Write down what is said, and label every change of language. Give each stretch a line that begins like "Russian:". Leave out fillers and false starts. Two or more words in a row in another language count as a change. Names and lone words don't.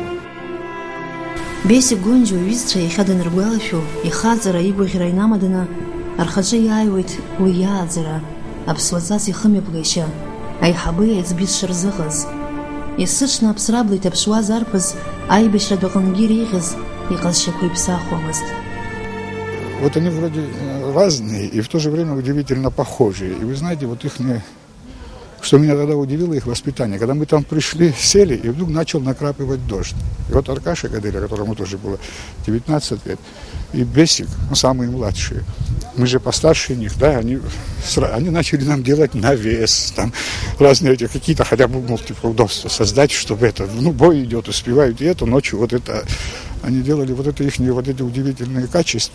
Abkhazian: Бесик Гонџьо иҩызцәа иахьа даныргәалашәо, ихаҵара, игәаӷьра инамаданы, архаҿы иааиуеит уи иааӡара, аԥсуаҵас ихымҩаԥгашьа, аиҳабы аиҵби дшырзыҟаз. Есыҽны аԥсрабла иҭаԥшуаз арԥыс, аибашьратә аҟынгьы иреиӷьыз, иҟазшьақәа иԥсахуамызт.
Russian: Вот они вроде разные и в то же время удивительно похожие. И вы знаете, вот их что меня тогда удивило, их воспитание. Когда мы там пришли, сели, и вдруг начал накрапывать дождь. И вот Аркаша Гаделя, которому тоже было 19 лет, и Бесик, самые младшие, мы же постарше них, да, они начали нам делать навес, там разные эти какие-то, хотя бы, типа, удобства создать, чтобы это, бой идет, успевают, и это ночью, вот это, они делали вот это их, вот эти удивительные качества.